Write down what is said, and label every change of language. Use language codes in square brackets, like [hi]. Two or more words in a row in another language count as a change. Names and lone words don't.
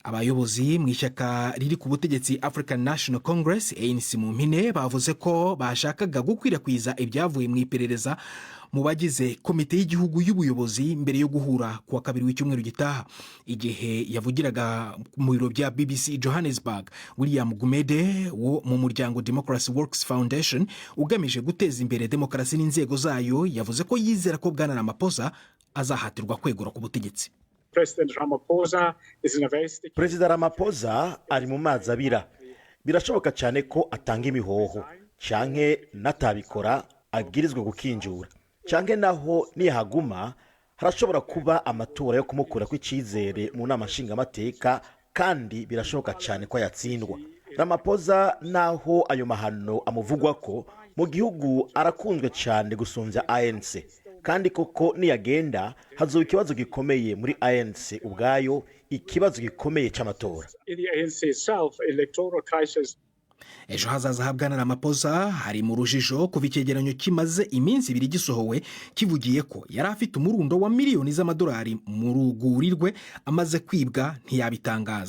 [rw] abayobozi mu ishyaka riri ku butegetsi African National Congress ANC mu mpine bavuze ko bashakaga gukwirakwiza ibyavuye mu iperereza mu bagize komite y'igihugu y'ubuyobozi mbere yo guhura kuwa kabiri w'icyumweru gitaha. Igihe yavugiraga mu biro bya BBC Johannesburg, William Gumede wo mu muryango Democracy Works Foundation ugamije guteza imbere demokarasi n'inzego zayo yavuze ko yizera ko Bwana Ramaphosa azahatirwa kwegura ku butegetsi. Perezida Ramaphosa ari mu mazi abira. [rn] Birashoboka cyane ko atanga imihoho canke natabikora agirizwe gukinjura, canke naho niyahaguma harashobora kuba amatora yo kumukura kw'icizere mu nama nshingamateka, kandi birashoboka cyane ko yatsindwa. Ramaphosa naho ayo mahano amuvugwa ko mu gihugu arakunzwe cyane gusumvya ANC, kandi koko niyagenda hazoba ikibazo gikomeye muri ANC ubwayo, ikibazo gikomeye c'amatora. [rw] Ejo hazaza ha Bwana Ramaphosa hari mu rujijo kuva icyegeranyo kimaze iminsi ibiri gisohowe kivugiye ko yari afite umurundo wa miliyoni z'amadolari mu ruguri rwe amaze kwibwa ntiyabitangaza.